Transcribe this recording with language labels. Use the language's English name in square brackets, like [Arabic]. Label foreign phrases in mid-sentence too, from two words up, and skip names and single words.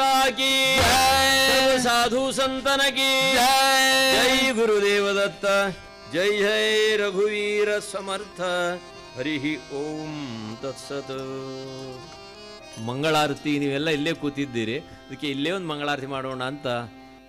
[Hindi] की सर्व साधु संतन की जय गुरुदेव दत्त जय जय रघुवीर समर्थ हरि ओम तत्सತ್. [Kannada] ಮಂಗಳಾರತಿ ನೀವೆಲ್ಲ ಇಲ್ಲೇ ಕೂತಿದ್ದೀರಿ, ಅದಕ್ಕೆ ಇಲ್ಲೇ ಒಂದು ಮಂಗಳಾರತಿ ಮಾಡೋಣ ಅಂತ